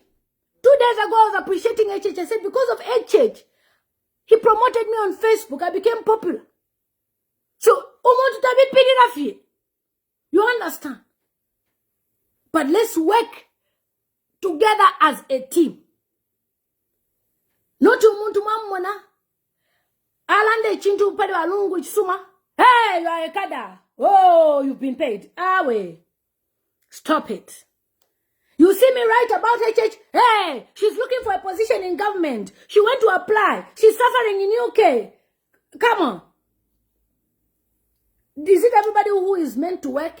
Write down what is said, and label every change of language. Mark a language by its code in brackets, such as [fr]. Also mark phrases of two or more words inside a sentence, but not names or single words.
[en] 2 days ago, I was appreciating HH. I said, because of HH, he promoted me on Facebook. I became popular. So, you understand? But let's work together as a team. [bem] Not umuntu mamona. Alande chintu upade wa Lungu chisuma. [en] Hey, you are a kada. Oh, you've been paid. Awe. Stop it. You see me write about HH. Hey, she's looking for a position in government. She went to apply. She's suffering in UK. Come on. Is it everybody who is meant to work?